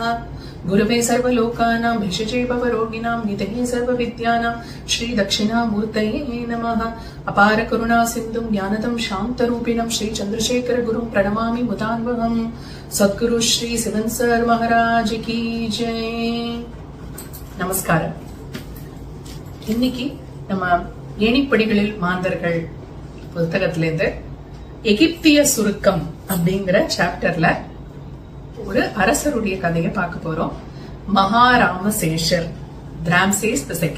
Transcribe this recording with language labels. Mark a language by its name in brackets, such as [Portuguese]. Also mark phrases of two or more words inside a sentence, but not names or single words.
[Sanskrit] गुरवे सर्वलोकानां भिषजे भवरोगिणां निधये सर्वविद्यानां श्री दक्षिणामूर्तये नमः। अपार करुणा सिन्धुं ज्ञानदं शान्तरूपिणं श्री चंद्रशेखर गुरुं प्रणमामि मुदान्वहम्। [Hindi] सद्गुरु श्री सिवन सर महाराज की जय। [Tamil] நமஸ்காரம். இன்னைக்கு நம்ம ஏணிப்படிகளில் மாந்தர்கள் புத்தகத்திலிருந்து எகிப்திய சுருக்கம் அப்படிங்கிற சாப்டர்ல ஒரு அரசருடைய கதையை பார்க்க போறோம். மகாராமசேஷர், ராம்சேஸ் II.